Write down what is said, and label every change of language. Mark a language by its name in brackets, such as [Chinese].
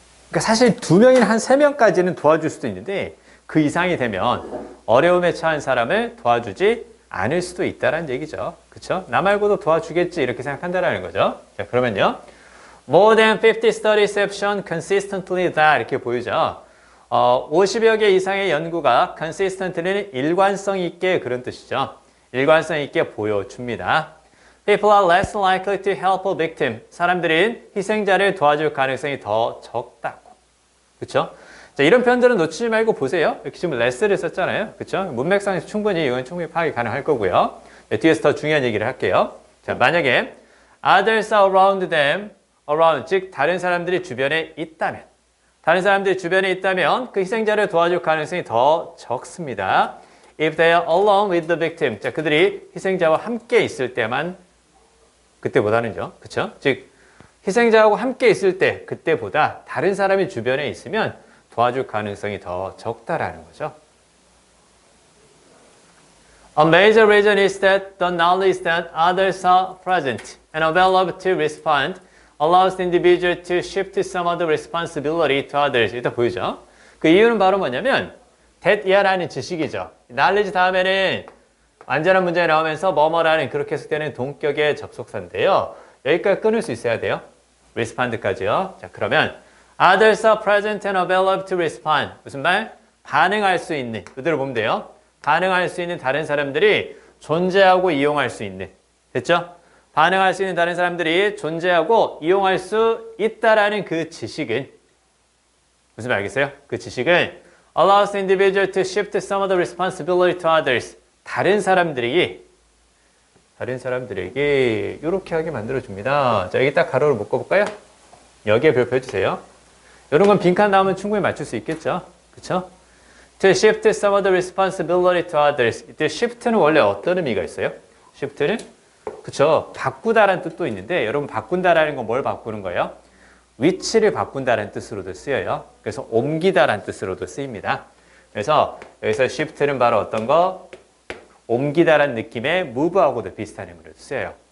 [Korean] 그러니까 사실 2명이나 한 3명까지는 도와줄 수도 있는데 그 이상이 되면 어려움에 처한 사람을 도와주지 않을 수도 있다는 얘기죠. 그렇죠? 나 말고도 도와주겠지 이렇게 생각한다는 거죠. 자, 그러면요. [English] More than 50 studies have shown consistently that [Korean] 이렇게 보이죠. 50여 개 이상의 연구가 consistently는 일관성 있게 그런 뜻이죠. 일관성 있게 보여줍니다. [English] People are less likely to help a victim. [Korean] 사람들은 희생자를 도와줄 가능성이 더 적다고. 그렇죠? 자, 이런 표현들은 놓치지 말고 보세요. 이렇게 지금 less를 썼잖아요. 그렇죠? 문맥상에서 이건 충분히 파악이 가능할 거고요. 네, 뒤에서 더 중요한 얘기를 할게요. 자, 만약에 [English] others are around them, [Korean] around, 즉 다른 사람들이 주변에 있다면 그 희생자를 도와줄 가능성이 더 적습니다. [English] If they are alone with the victim, [Korean] 자, 그들이 희생자와 함께 있을 때만 그때보다는요. 그렇죠? 즉 희생자하고 함께 있을 때 그때보다 다른 사람이 주변에 있으면 도와줄 가능성이 더 적다라는 거죠. [English] A major reason is that the knowledge that others are present and available to respond allows the individual to shift some of the responsibility to others. [Korean] 일단 보이죠? 그 이유는 바로 뭐냐면 that 이하라는 지식이죠. knowledge 다음에는 완전한 문장이 나오면서 뭐뭐라는 그렇게 해석되는 동격의 접속사인데요. 여기까지 끊을 수 있어야 돼요. respond까지요. 자, 그러면 [English] others are present and available to respond. [Korean] 무슨 말? 반응할 수 있는. 그대로 보면 돼요. 반응할 수 있는 다른 사람들이 존재하고 이용할 수 있는. 됐죠? 반응할 수 있는 다른 사람들이 존재하고 이용할 수 있다라는 그 지식은 무슨 말 알겠어요? 그 지식은 [English] allows the individual to shift some of the responsibility to others. [Korean] 다른 사람들에게 이렇게 하게 만들어줍니다. 자, 여기 딱 가로를 묶어볼까요? 여기에 별표 해주세요. 이런 건 빈칸 나오면 충분히 맞출 수 있겠죠? 그쵸? [English] To shift some of the responsibility to others. [Korean] 이때 shift는 원래 어떤 의미가 있어요? shift는? 그쵸? 바꾸다라는 뜻도 있는데 여러분 바꾼다라는 건 뭘 바꾸는 거예요? 위치를 바꾼다라는 뜻으로도 쓰여요. 그래서 옮기다라는 뜻으로도 쓰입니다. 그래서 여기서 shift는 바로 어떤 거? 옮기다라는 느낌의 move하고도 비슷한 의미로 쓰여요.